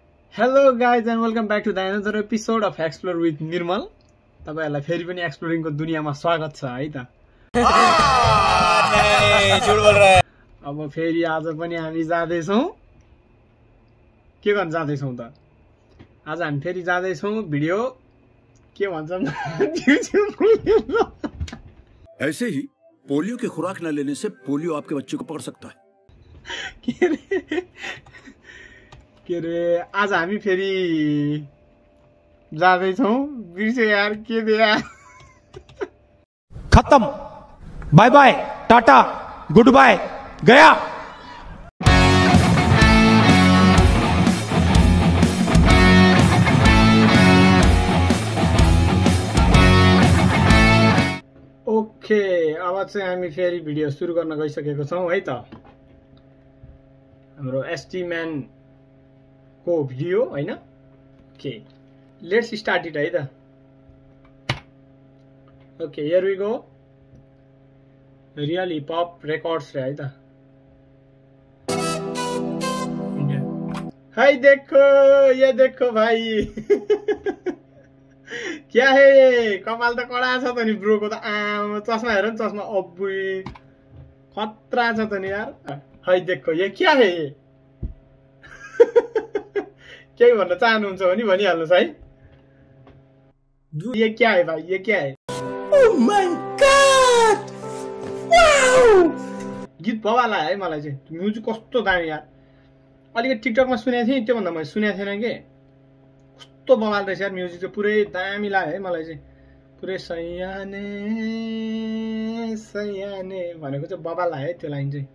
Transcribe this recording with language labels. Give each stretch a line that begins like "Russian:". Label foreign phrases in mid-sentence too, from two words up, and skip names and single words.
English: Hello guys and welcome back to the another episode of Explore with Nirmal.
Nepali: तपाईहरुलाई फेरि पनि एक्सप्लोरिङ को दुनियामा स्वागत छ है त।
Hindi: झुट बोल रहा है।
Nepali: अब फेरि आज पनि हामी जाँदै छौं। के गर्न जाँदै छौं त? आज हामी फेरि जाँदै छौं भिडियो के भन्छन्
Hindi: ऐसे ही पोलियो की खुराक न लेने से पोलियो आपके बच्चे को पकड़ सकता है।
Nepali: के रे आज हामी फेरि जाँदै छौं। बिर्से यार के दे यार।
English: खत्म। bye bye tata good bye गया।
Nepali: ओके अब चाहिँ हामी फेरि भिडियो सुरु गर्न गइसकेको छौं है त। हाम्रो एसटी म्यान को भिडियो हैन।
English: okay let's start it है त। okay here we go.
Nepali: रियल हिप हप रेकॉर्ड्स रे है त।
Hindi: हाय देखो ये देखो भाई। क्या है ये?
Nepali: कपाल त कडा छ त नि ब्रो को त। आम चस्मा हेर न चस्मा अब्बुई खतरा छ त नि यार।
Hindi: हाय देखो ये क्या है ये?
Nepali: केही भन्न चाहनुहुन्छ भने भनिहाल्नुस् है।
Hindi: ये क्या है भाई? ये क्या है?
English: oh my god wow.
Nepali: गीत बवाल आयो है मलाई चाहिँ। म्युजिक कस्तो दामी यार। अलिकति टिकटकमा सुनेको थिएँ, त्यो भन्दा मैले सुनेको थिएन के। कस्तो बवाल रहेछ यार। म्युजिक चाहिँ पुरै दामी लाग्यो है मलाई चाहिँ। पुरै सयाने सयाने भनेको चाहिँ बवाल लाग्यो है त्यो लाइन चाहिँ।